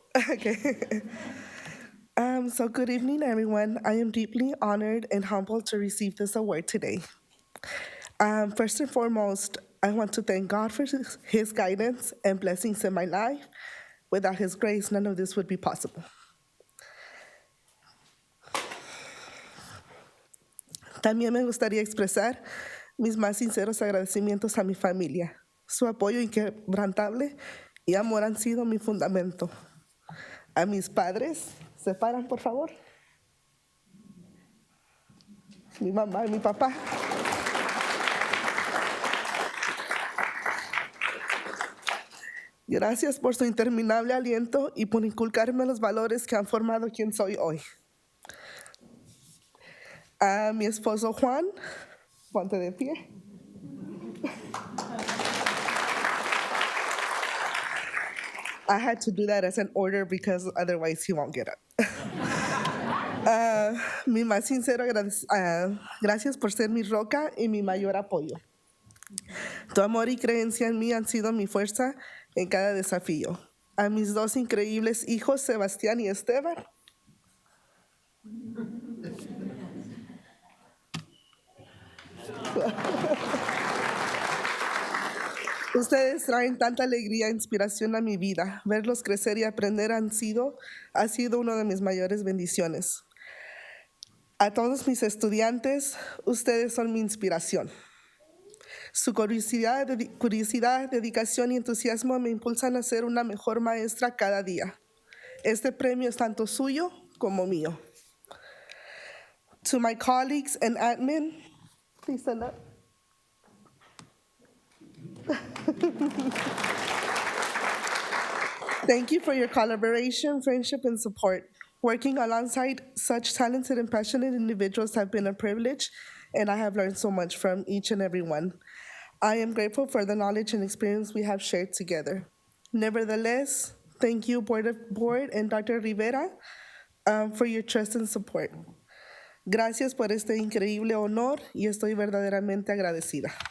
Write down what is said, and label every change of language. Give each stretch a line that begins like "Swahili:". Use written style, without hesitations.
English: Okay. So good evening, everyone. I am deeply honored and humbled to receive this award today. First and foremost, I want to thank God for his guidance and blessings in my life. Without his grace, none of this would be possible.
Spanish: También me gustaría expresar mis más sinceros agradecimientos a mi familia. Su apoyo inquebrantable y amor han sido mi fundamento. A mis padres, ¿se paran, por favor? Mi mamá y mi papá. Gracias por su interminable aliento y por inculcarme los valores que han formado quien soy hoy. A mi esposo Juan, ponte de pie.
English: I had to do that as an order because otherwise he won't get up.
Spanish: Mi más sincero gracias por ser mi roca y mi mayor apoyo. Tu amor y creencia en mí han sido mi fuerza en cada desafío. A mis dos increíbles hijos, Sebastián y Esteban. Ustedes traen tanta alegría e inspiración a mi vida. Verlos crecer y aprender ha sido una de mis mayores bendiciones. A todos mis estudiantes, ustedes son mi inspiración. Su curiosidad, dedicación y entusiasmo me impulsan a ser una mejor maestra cada día. Este premio es tanto suyo como mío.
English: To my colleagues and admin, please stand up. Thank you for your collaboration, friendship, and support. Working alongside such talented and passionate individuals have been a privilege, and I have learned so much from each and every one. I am grateful for the knowledge and experience we have shared together. Nevertheless, Thank you, Board and Dr. Rivera, for your trust and support.
Spanish: Gracias por este increíble honor y estoy verdaderamente agradecida.